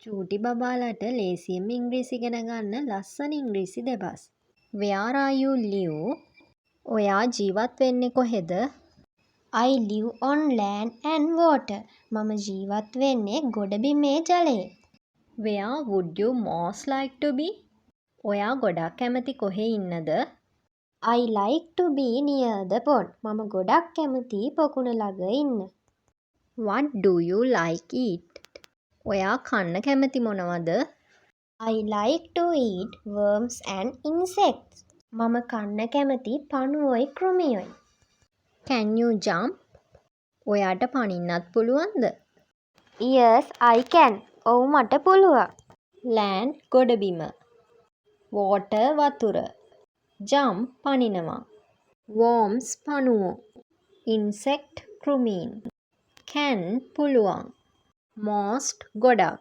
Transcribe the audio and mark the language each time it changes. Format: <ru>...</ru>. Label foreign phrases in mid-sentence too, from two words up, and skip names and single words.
<si>චූටි බබාලට ලේසියෙන් ඉංග්‍රීසි ඉගෙන ගන්න ලස්සන ඉංග්‍රීසි දෙබස්.</si> <en>Where are you live?</en> <si>ඔයා ජීවත් වෙන්නේ කොහෙද?</si> <en>I live on land and water.</en> <si>මම ජීවත් වෙන්නේ ගොඩබිමේ ජලයේ.</si> <en>Where would you most like to be?</en> <si>ඔයා ගොඩක් කැමති කොහේ ඉන්නද?</si> <en>I like to be near the pond.</en> <si>මම ගොඩක් කැමති පොකුණ ළඟ ඉන්න.</si> <en>What do you like eat?</en> <si>ඔයා කන්න කැමති මොනවද?</si> <en>I like to eat worms and insects.</en> <si>මම කන්න කැමති පණුවොයි කෘමියොයි.</si> <en>Can you jump?</en> <si>ඔයාට පනින්නත් පුළුවන්ද?</si> <en>Yes, I can.</en> <si>ඔව් මට පුළුවන්. Land ගොඩබිම. Water වතුර. Jump පනිනවා. Worms පණුවෝ. Insect කෘමීන්. Can පුළුවන්. Most ගොඩක්.</si>